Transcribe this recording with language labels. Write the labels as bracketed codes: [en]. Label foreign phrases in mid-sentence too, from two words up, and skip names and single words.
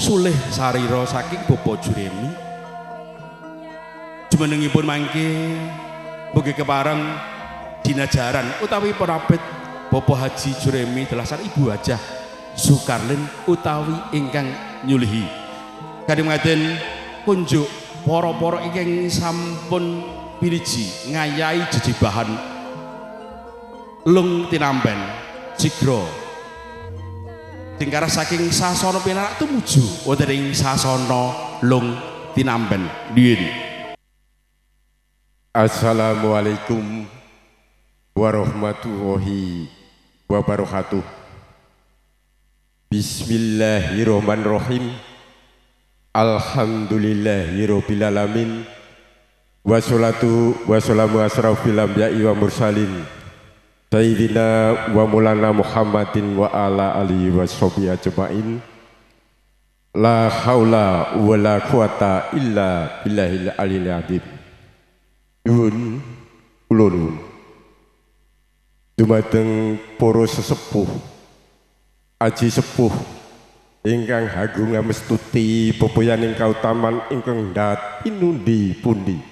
[jv] sulih sarira saking Bapak Jeremi jumenengipun mangke mugi kepareng dinajaran utawi perapit Bapak Haji Jeremi dalasan Ibu Hajah Sukarlin utawi ingkang nyulihi kadhe ngaten kunjuk para-para ingkang sampun piniji ngayahi jejibahan lung tinampen jigra tingkara saking sasana pinarak tumuju wonten ing sasana lung tinampen nggih. [ar] السلام عليكم ورحمة الله وبركاته. بسم الله الرحمن الرحيم. الحمد لله رب العالمين. والصلاة والسلام أشرف الأنبياء والمرسلين سيدنا ومولانا محمد وعلى آله وصحبه أجمعين. لا حول ولا قوة إلا بالله العلي العظيم. [jv] Nuwun kula nuwun dumateng para sesepuh aji sepuh ingkang agung ngamestuti pepoyaning kautaman ingkang ndat pinundi pundi.